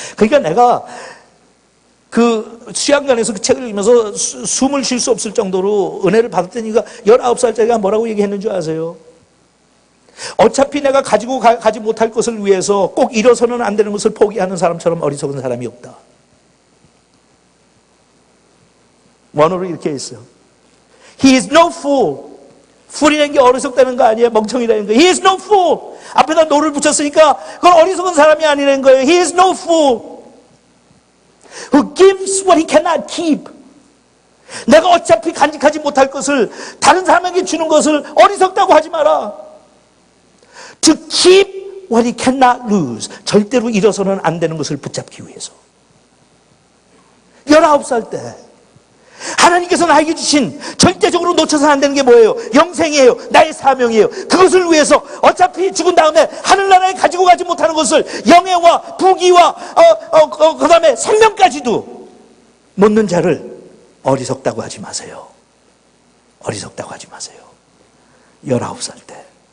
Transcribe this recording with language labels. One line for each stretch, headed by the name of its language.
Korean: 그러니까 내가 그 수양관에서 그 책을 읽으면서 숨을 쉴 수 없을 정도로 은혜를 받았더니 19살짜리가 뭐라고 얘기했는 줄 아세요? 어차피 내가 가지 못할 것을 위해서 꼭 잃어서는 안 되는 것을 포기하는 사람처럼 어리석은 사람이 없다. 원어로 이렇게 했어요.
English: He is no fool
Korean: fool이라는 게 어리석다는 거 아니에요? 멍청이라는 거.
English: He is no fool.
Korean: 앞에다 no를 붙였으니까 그건 어리석은 사람이 아니라는 거예요.
English: He is no fool. Who gives what he cannot keep.
Korean: 내가 어차피 간직하지 못할 것을 다른 사람에게 주는 것을 어리석다고 하지 마라.
English: To keep what he cannot lose.
Korean: 절대로 잃어서는 안 되는 것을 붙잡기 위해서. 19살 때 하나님께서 나에게 주신 절대적으로 놓쳐서는 안 되는 게 뭐예요? 영생이에요. 나의 사명이에요. 그것을 위해서 어차피 죽은 다음에 하늘나라에 가지고 가지 못하는 것을 영예와 부귀와 그 다음에 생명까지도 놓는 자를 어리석다고 하지 마세요. 어리석다고 하지 마세요. 19살 때.